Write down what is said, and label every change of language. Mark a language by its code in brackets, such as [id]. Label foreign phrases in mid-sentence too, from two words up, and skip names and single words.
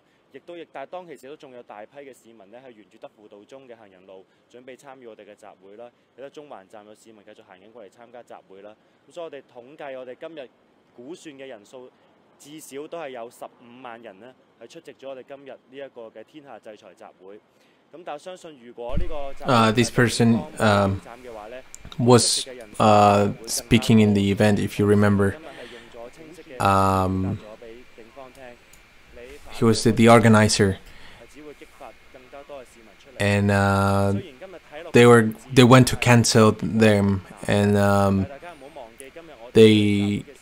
[yue] 但係當其時都仲有大批嘅市民咧係沿住德輔道中嘅行人路準備參與我哋嘅集會啦，亦都中環站有市民繼續行緊過嚟參加集會啦。咁所以我哋統計我哋今日估算嘅人數至少都係有15萬人呢係出席咗我哋今日呢一個嘅天下制裁集會。咁但係相信如果呢個 [en] this person was speaking in the event, if you remember. He was the organizer, and they went to cancel them, and they.